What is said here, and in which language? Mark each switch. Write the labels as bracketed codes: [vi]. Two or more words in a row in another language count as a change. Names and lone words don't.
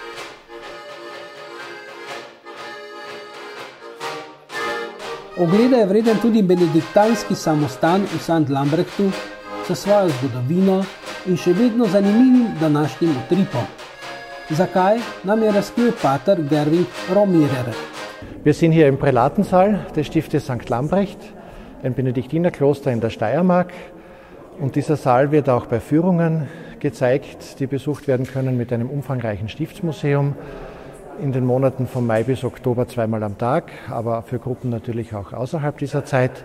[sl] Ogleda je vreden tudi benediktanski samostan v St. Lambrechtu, sa svojo zgodovino in še vedno zanimivim današnjim utripom. Zakaj, nam je razkril pater Gerwin Romirer. [de] Wir sind hier im Prälatensaal des Stiftes St. Lambrecht, ein Benediktinerkloster in der Steiermark. Und dieser Saal wird auch bei Führungen gezeigt, die besucht werden können mit einem umfangreichen Stiftsmuseum. In den Monaten von Mai bis Oktober 2-mal am Tag, aber für Gruppen natürlich auch außerhalb dieser Zeit.